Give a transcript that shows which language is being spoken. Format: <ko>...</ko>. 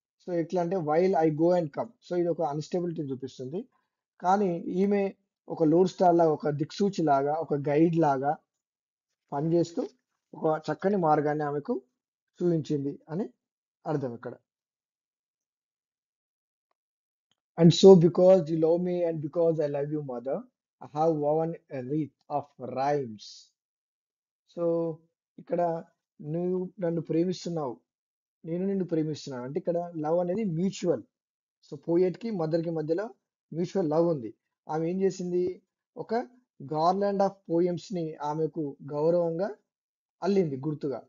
<te>So ఎట్లా అంటే</te> <en>While I go and come.</en> <te>So ఇది ఒక అన్‌స్టెబిలిటీ చూపిస్తుంది. కానీ ఈమె ఒక లోడ్ స్టార్ లాగా, ఒక దిక్సూచి లాగా, ఒక గైడ్ లాగా పనిచేస్తూ ఒక చక్కని మార్గాన్ని ఆమెకు చూపించింది అని అర్థం ఇక్కడ.</te> <en>And so because you love me and because I love you, mother, I have woven a wreath of rhymes.</en> <te>So ఇక్కడ నువ్వు నన్ను ప్రేమిస్తున్నావు, నేను నిన్ను ప్రేమిస్తున్నాను. అంటే ఇక్కడ లవ్ అనేది మ్యూచువల్. సో పోయెట్ కి మదర్ కి మధ్యలో మ్యూచువల్ లవ్ ఉంది. ఆమె ఏం చేసింది? ఒక గార్లాండ్ ఆఫ్ పోయమ్స్ ని ఆమెకు గౌరవంగా అల్లింది గుర్తుగా.</te>